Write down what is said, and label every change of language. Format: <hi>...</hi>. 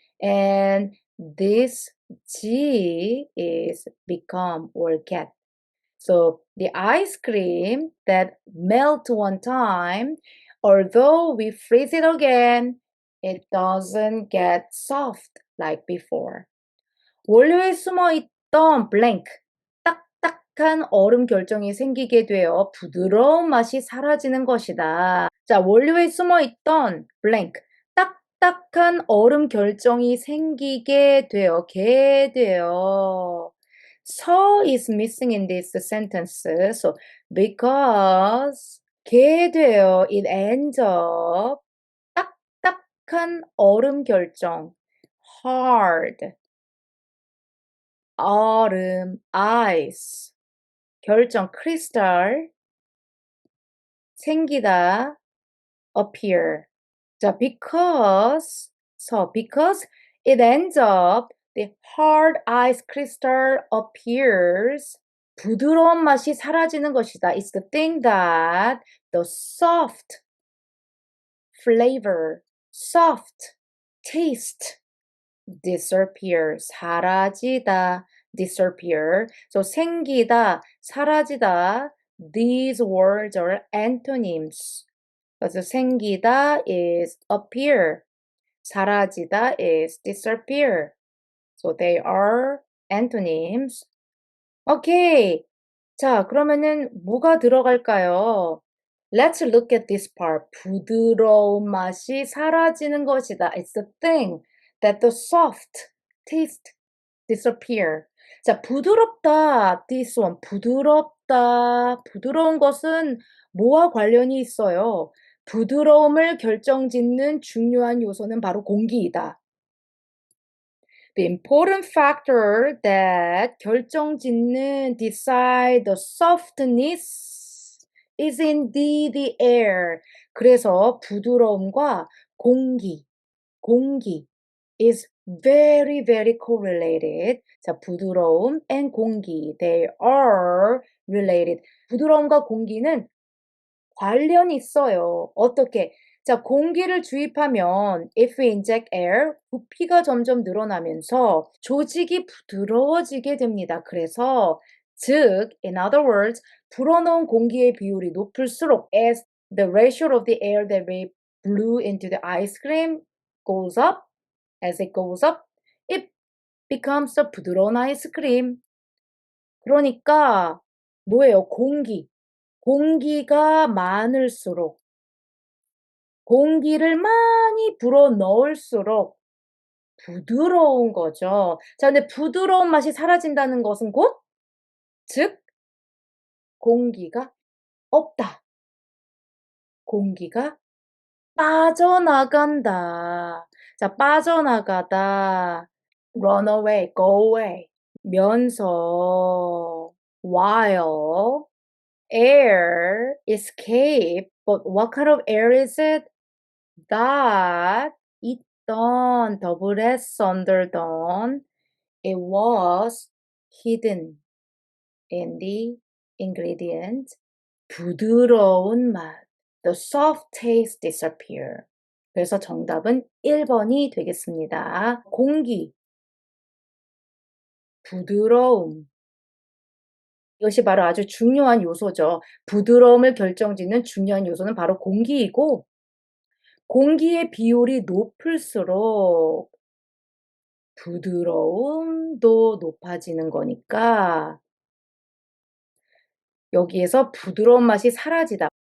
<en>And this 지 is become or get. So the ice cream that melt one time, although we freeze it again, it doesn't get soft like before.</en> <ko>원료에 숨어 있던 blank, 딱딱한 얼음 결정이 생기게 되어 부드러운 맛이 사라지는 것이다. 자, 원료에 숨어 있던 blank, 딱딱한 얼음 결정이 생기게 되어, 게 되어.</ko> <en>So is missing in this sentence. So because 게 되어 it ends up</en> <ko>딱딱한 얼음 결정</ko> <en>hard 얼음 ice 결정 crystal 생기다 appear 자 because it ends up the hard ice crystal appears</en> <ko>부드러운 맛이 사라지는 것이다.</ko> <en>It's the thing that the soft flavor, soft taste disappear, 사라지다, disappear.</en> <ko>So 생기다, 사라지다.</ko> <en>These words are antonyms. 그래서 생기다 is appear, 사라지다 is disappear. So they are antonyms. 오케이.</en> <ko>자, 그러면은 뭐가 들어갈까요?</ko> <en>Let's look at this part.</en> <ko>부드러운 맛이 사라지는 것이다.</ko> <en>It's the thing that the soft taste disappear.</en> <ko>자, 부드럽다.</ko> <en>This one.</en> <ko>부드럽다. 부드러운 것은 뭐와 관련이 있어요? 부드러움을 결정짓는 중요한 요소는 바로 공기이다.</ko> <en>The important factor that 결정짓는 decide the softness is indeed the air.</en> <ko>그래서 부드러움과 공기</ko> <en>is very, very correlated. 자, 부드러움 and 공기, they are related.</en> <ko>부드러움과 공기는 관련이 있어요. 어떻게? 자, 공기를 주입하면</ko> <en>if we inject air,</en> <ko>부피가 점점 늘어나면서 조직이 부드러워지게 됩니다. 그래서 즉,</ko> <en>in other words, 불어넣은 공기의 비율이 높을수록 as the ratio of the air that we blew into the ice cream goes up, as it goes up, it becomes a</en> <ko>부드러운 아이스크림. 그러니까 뭐예요? 공기가 많을수록 공기를 많이 불어 넣을수록 부드러운 거죠. 자, 근데 부드러운 맛이 사라진다는 것은 곧, 즉, 공기가 없다. 공기가 빠져나간다. 자, 빠져나가다.</ko> <en>run away, go away. 면서, while, air, escape. But what kind of air is it? That 있던 double S underdone it was hidden in the ingredient</en> <ko>부드러운 맛</ko> <en>the soft taste disappear</en> <ko>그래서 정답은 1번이 되겠습니다. 공기 부드러움 이것이 바로 아주 중요한 요소죠. 부드러움을 결정짓는 중요한 요소는 바로 공기이고 공기의 비율이 높을수록 부드러움도 높아지는 거니까 여기에서 부드러운 맛이 사라지다.</ko>